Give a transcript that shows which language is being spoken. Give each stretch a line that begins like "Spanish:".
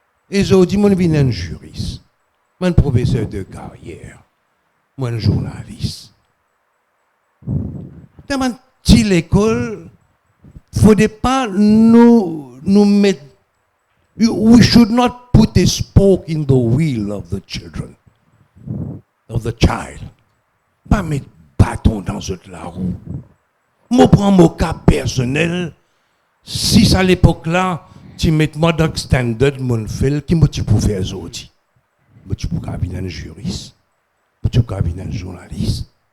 French: Et je dis, moi, je suis un juriste. Moi, un professeur de carrière. Moi, un journaliste. Dans ma petite école, il ne faudrait pas nous mettre.
English: We should not put a spoke in the wheel of the children, of the child.
French: Pas mettre bâton dans la roue. Moi, prends mon cas personnel. Si à l'époque-là, tu mets moi dans le standard, mon fil, qui tu peux faire aujourd'hui? Tu peux devenir un juriste. Tu peux devenir un journaliste.